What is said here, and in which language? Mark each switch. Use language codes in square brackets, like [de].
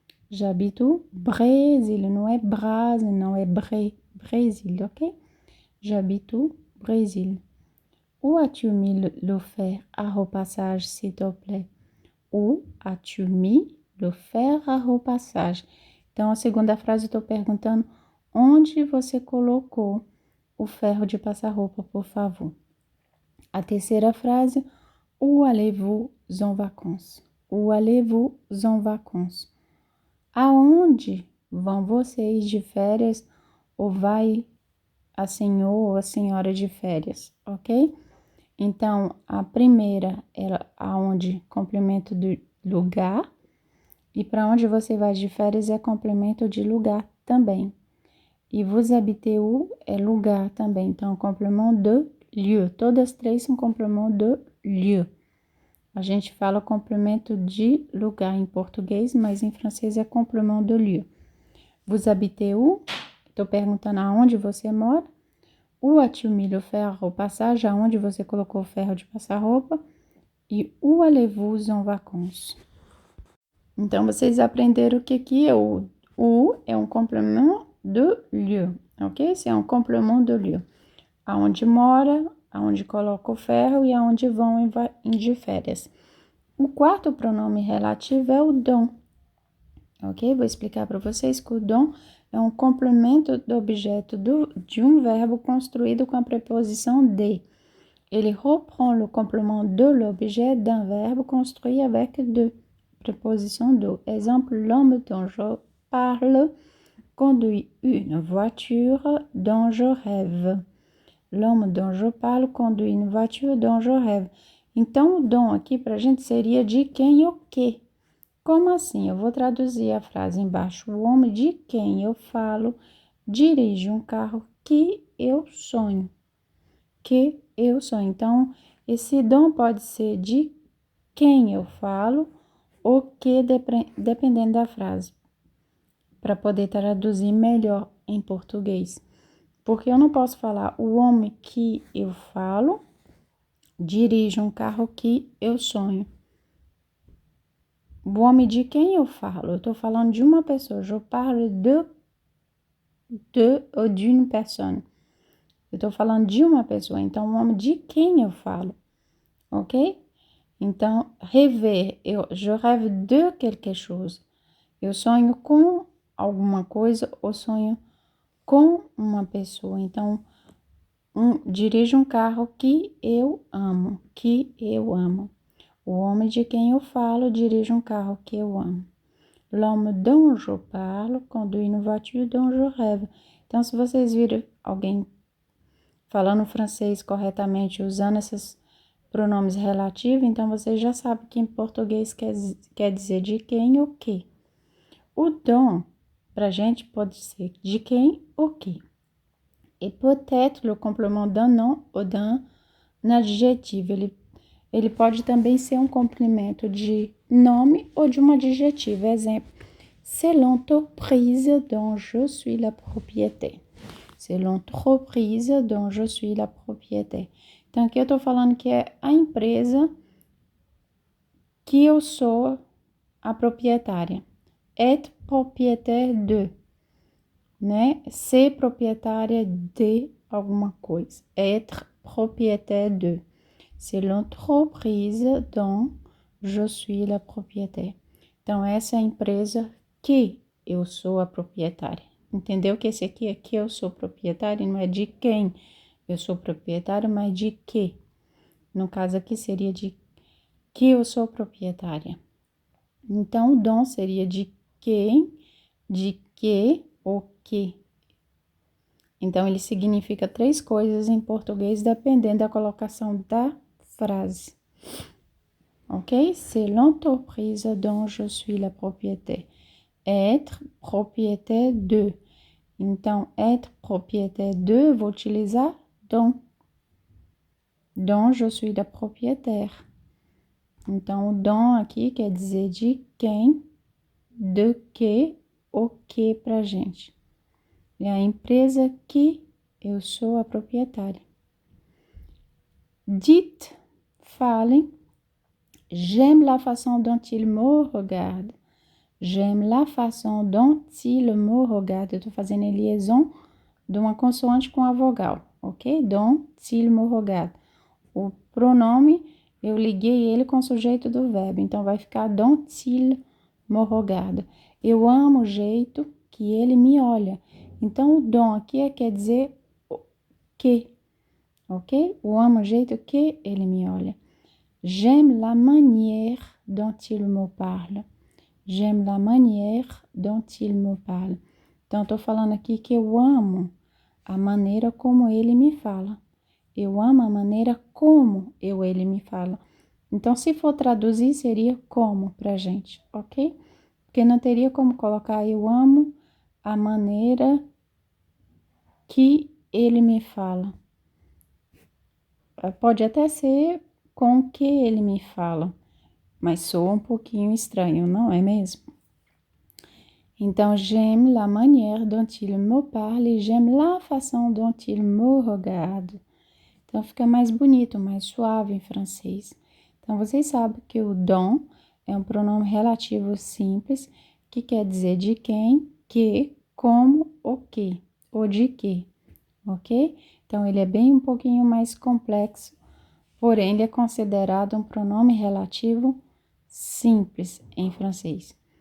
[fr] J'habite au Brésil, [pt] não é Brasil, não é Brésil, ok? [fr] J'habite au Brésil. Où as-tu mis le fer à repassage, s'il te plaît? Où as-tu mis le fer à repassage? [pt] Então, a segunda frase eu estou perguntando onde você colocou o ferro de passar roupa, por favor. A terceira frase, [fr] où allez-vous en vacances? Où allez-vous en vacances? [pt] Aonde vão vocês de férias ou vai a senhor ou a senhora de férias, ok? Então, a primeira é aonde, complemento do lugar. E para onde você vai de férias é complemento de lugar também. E [fr] vous habitez où [pt] é lugar também. Então, complemento de lieu. Todas três são complemento de lieu. A gente fala complemento de lugar em português, mas em francês é complemento de lieu. [fr] Vous habitez où? [pt] Estou perguntando aonde você mora. [fr] Où as-tu mis le fer à repassage? [pt] Aonde você colocou o ferro de passar roupa? [fr] E où allez-vous en vacances? [pt] Então, vocês aprenderam o que é o. O é um complemento de lieu, ok? Esse é um complemento de lieu. Aonde mora, aonde coloca o ferro e aonde vão de férias. O quarto pronome relativo é o dom, ok? Vou explicar para vocês que o dom é um complemento do objeto de um verbo construído com a preposição de. [fr] Ele reprend le complément de l'objet d'un verbe construit avec de. Préposition de. Exemple, l'homme dont je parle conduit une voiture dont je rêve. L'homme dont je parle conduit une voiture dont je rêve. [pt] Então, o dom aqui para a gente seria de quem o quê? Como assim? Eu vou traduzir a frase embaixo. O homem de quem eu falo dirige um carro que eu sonho. Que eu sonho. Então, esse dom pode ser de quem eu falo ou que, dependendo da frase, para poder traduzir melhor em português. Porque eu não posso falar o homem que eu falo dirige um carro que eu sonho. O homem de quem eu falo? Eu estou falando de uma pessoa. [fr] Je parle de ou d'une personne. [pt] Eu estou falando de uma pessoa. Então, o homem de quem eu falo, ok? [fr] Então, rêver, je rêve de quelque chose. [pt] Eu sonho com alguma coisa ou sonho com uma pessoa. Então, dirige um carro que eu amo, que eu amo. O homem de quem eu falo dirige um carro que eu amo. L'homme dont je parle conduit une voiture dont je rêve. Então, se vocês virem alguém falando francês corretamente, usando esses pronomes relativos, então vocês já sabem que em português quer dizer de quem ou que. O dom, pra gente, pode ser de quem ou que. [fr] Et peut-être le complément d'un nom ou d'un adjetivo. [pt] Ele pode também ser um complemento de nome ou de um adjetivo. [fr] Exemplo, c'est l'entreprise dont je suis la propriétaire. C'est l'entreprise dont je suis la propriétaire. [pt] Então, aqui eu estou falando que é a empresa que eu sou a proprietária. [fr] Être propriétaire de, né? [pt] Ser proprietária de alguma coisa. [fr] Être propriétaire de. C'est l'entreprise dont je suis la propriétaire. [pt] Então, essa é a empresa que eu sou a proprietária. Entendeu que esse aqui é que eu sou proprietária, não é de quem eu sou proprietária, mas de que. No caso aqui seria de que eu sou proprietária. Então, o dom seria de quem, de que ou que. Então, ele significa 3 coisas em português, dependendo da colocação da frase. Ok? [fr] C'est l'entreprise dont je suis la propriétaire. Être propriétaire de. Então, être propriétaire de, [pt] vou utilizar [fr] dont. Dont je suis la propriétaire. [pt] Então, o dom aqui quer dizer de quem, de que, o que pra gente. É a empresa que eu sou a proprietária. [fr] Dites, [pt] falem. [fr] J'aime la façon dont il me regarde. J'aime la façon dont il me regarde. [pt] Eu tô fazendo a liaison de uma consoante com a vogal, ok? [fr] Dont il me regarde. [pt] O pronome, eu liguei ele com o sujeito do verbo, então vai ficar [fr] dont il me regarde. [pt] Eu amo o jeito que ele me olha. Então, o dom aqui quer dizer que, ok? Eu amo o jeito que ele me olha. J'aime la manière dont il me parle. J'aime la manière dont il me parle. Então, estou falando aqui que eu amo a maneira como ele me fala. Eu amo a maneira como ele me fala. Então, se for traduzir, seria como pra gente, ok? Porque não teria como colocar eu amo a maneira que ele me fala. Pode até ser com o que ele me fala, mas soa um pouquinho estranho, não é mesmo? [fr] Então, j'aime la manière dont il me parle et j'aime la façon dont il me regarde. [pt] Então, fica mais bonito, mais suave em francês. Então, vocês sabem que o dom é um pronome relativo simples, que quer dizer de quem, que, como, o que, ou de que, ok? Então, ele é bem um pouquinho mais complexo, porém, ele é considerado um pronome relativo simples em francês.